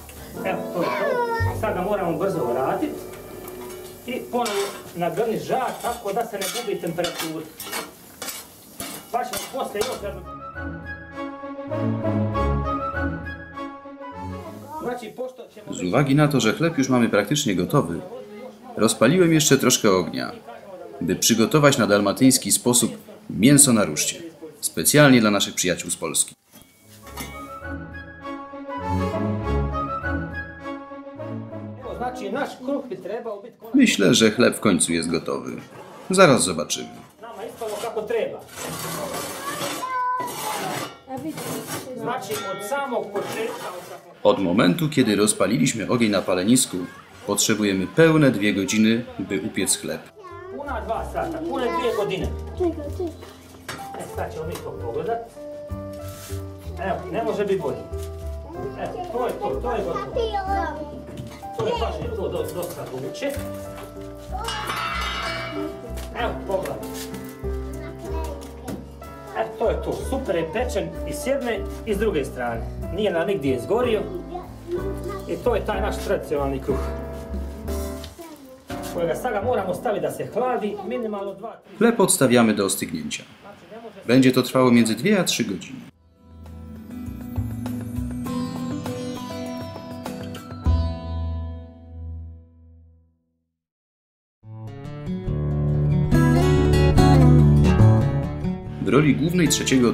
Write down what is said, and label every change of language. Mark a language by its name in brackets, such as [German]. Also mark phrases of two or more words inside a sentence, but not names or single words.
[Croatian] Evo, to je to. Sad ga moramo brzo vratiti. I ponovno nagrniti žar tako da se ne gubi temperatura. Pa ćemo poslije još jednu. Znači, pošto ćemo... [Polish] Z uwagi na to, że chleb już mamy praktycznie gotowy, rozpaliłem jeszcze troszkę ognia, by przygotować na dalmatyński sposób mięso na ruszcie, specjalnie dla naszych przyjaciół z Polski. [Croatian] Evo, znači, naš kruh bi trebao biti konačno. [Polish] Myślę, że chleb w końcu jest gotowy. Zaraz zobaczymy. [Croatian] Nama ispalo kako treba. Znači, od samog početka... [Polish] Od momentu, kiedy rozpaliliśmy ogień na palenisku, potrzebujemy pełne 2 godziny, by upiec chleb. [Croatian] Puna 2 sata, pune 2 godine. Sad ćemo mi to pogledat. Evo, ne može biti bolje. Evo, to je gotovo. To je baš to dosta vruće. Evo, pogledaj. To je to, super je pečen i s jedne i s druge strane. Nije nam nigdje izgorio. I to je taj naš tradicionalni kruh. Kojega sada moramo staviti da se hladi minimalno 2-3. [Polish] Chleb odstawiamy do ostygnięcia. Będzie to trwało między 2 a 3 godziny. W roli głównej 3.